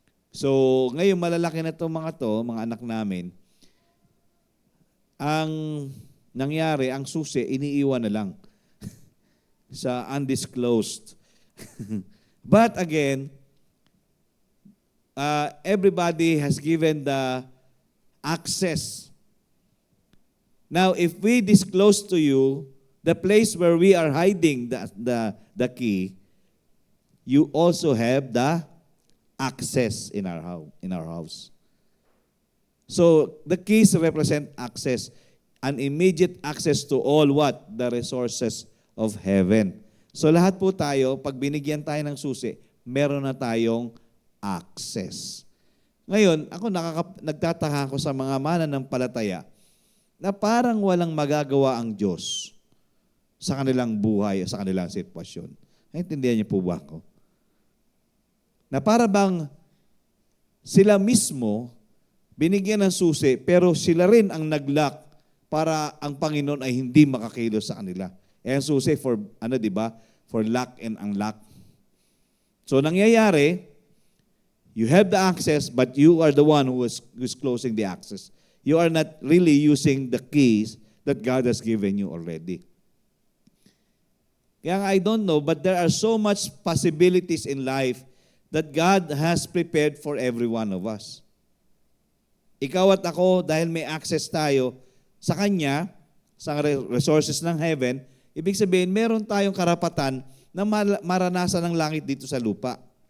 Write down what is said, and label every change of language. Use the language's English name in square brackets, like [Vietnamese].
[Filipino] So, ngayon malalaki na itong mga anak namin, ang nangyari, ang susi, iniiwan na lang sa undisclosed. [English] But again, everybody has given the access. Now, if we disclose to you the place where we are hiding the key, you also have the access in our house. So, the keys represent access, an immediate access to all what? The resources of heaven. [Filipino] So, lahat po tayo, pag binigyan tayo ng susi, meron na tayong access. Ngayon, ako nagtataka ako sa mga mananampalataya na parang walang magagawa ang Diyos sa kanilang buhay o sa kanilang sitwasyon. Naintindihan niyo po ba ako? Na para bang sila mismo binigyan ng susi, pero sila rin ang nag-lock para ang Panginoon ay hindi makakilos sa kanila. Eh, ang susi for, di ba? [English] For lock and unlock. [Filipino] So, nangyayari, [English] you have the access, but you are the one who's closing the access. You are not really using the keys that God has given you already. [Filipino] Kaya [English] I don't know, but there are so much possibilities in life that God has prepared for every one of us. [Filipino] Ikaw at ako, dahil may access tayo sa Kanya, sa resources ng heaven, ibig sabihin, meron tayong karapatan na maranasan ng langit dito sa lupa.